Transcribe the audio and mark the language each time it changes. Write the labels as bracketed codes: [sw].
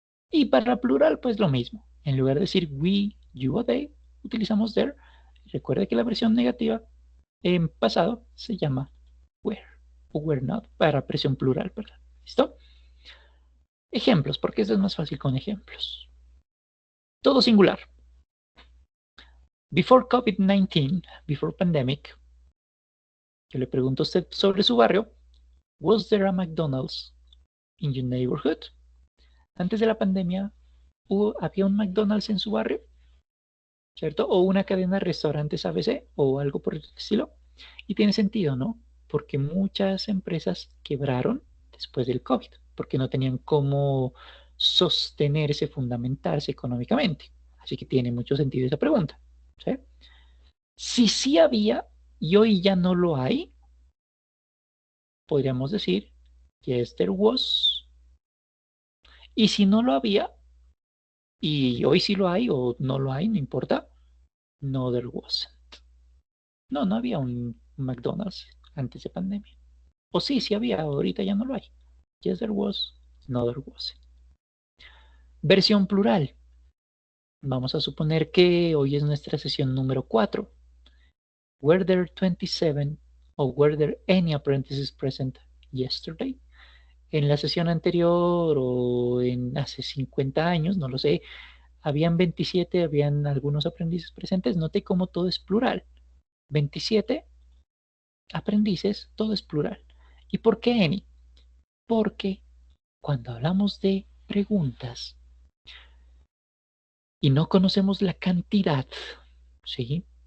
[es] Y para plural, pues lo mismo. En lugar de decir we, you o they, utilizamos there. Recuerda que la versión negativa en pasado se llama were o were not para presión plural, ¿verdad? ¿Listo? Ejemplos, porque esto es más fácil con ejemplos. Todo singular. [en] Before COVID-19, before pandemic, [es] yo le pregunto a usted sobre su barrio, [en] was there a McDonald's in your neighborhood? [es] Antes de la pandemia, ¿había un McDonald's en su barrio? ¿Cierto? O una cadena de restaurantes ABC o algo por el estilo. Y tiene sentido, ¿no? Porque muchas empresas quebraron después del COVID, porque no tenían cómo sostenerse, fundamentarse económicamente. Así que tiene mucho sentido esa pregunta. ¿Sí? Si sí había y hoy ya no lo hay, podríamos decir [en] yes, there was. [es] Y si no lo había y hoy sí lo hay o no lo hay, no importa, no [en] there wasn't. [es] No, no había un McDonald's antes de pandemia. O sí, sí había, ahorita ya no lo hay. [en] Yes, there was, no there wasn't. [es] Versión plural. Vamos a suponer que hoy es nuestra sesión número 4. [en] Were there 27 or were there any apprentices present yesterday? [es] En la sesión anterior o en hace 50 años, no lo sé, habían 27, habían algunos aprendices presentes. Note cómo todo es plural. 27 aprendices, todo es plural. ¿Y por qué any? Porque cuando hablamos de preguntas y no conocemos la cantidad, ¿sí?